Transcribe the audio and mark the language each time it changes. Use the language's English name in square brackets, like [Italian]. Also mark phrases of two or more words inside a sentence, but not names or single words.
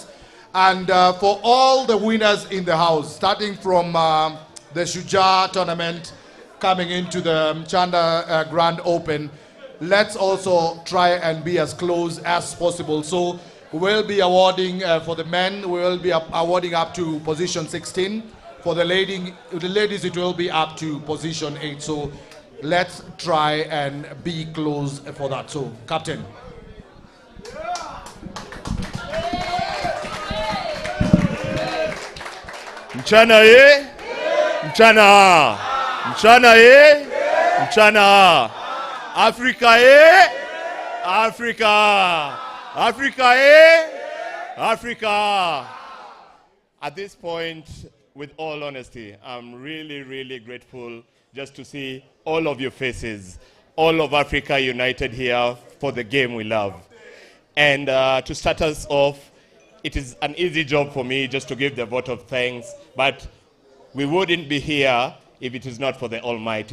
[English] And for all the winners in the house, starting from the Shujaa tournament, coming into the Mchana Grand Open, let's also try and be as close as possible. So we'll be awarding, for the men, we will be awarding up to position 16. For the ladies, it will be up to position 8. So let's try and be close for that. So, Captain. Mchana ye? Mchana. Mchana ye? Mchana. Africa ye? Africa. Africa ye? Africa. At this point, with all honesty, I'm really, really grateful just to see all of your faces, all of Africa united here for the game we love. And to start us off, it is an easy job for me just to give the vote of thanks, but we wouldn't be here if it is not for the Almighty.